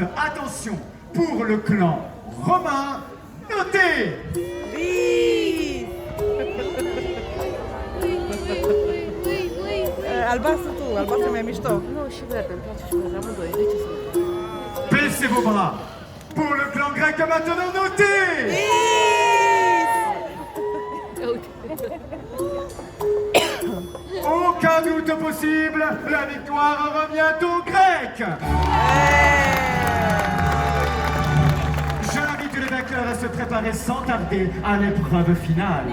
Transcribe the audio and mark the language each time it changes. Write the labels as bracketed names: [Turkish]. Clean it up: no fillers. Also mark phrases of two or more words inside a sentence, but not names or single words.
[French] Attention, pour le clan romain, notez 10. [Romanian] Albastru tu, albastru mai mișto. Nu, și verde, îmi place și verde, amândoi, de ce să nu? [French] Baissez vos bras. Pour le clan grec maintenant, notez 10. Aucun doute possible, la victoire revient aux Grecs. J'invite les vainqueurs à se préparer sans tarder à l'épreuve finale.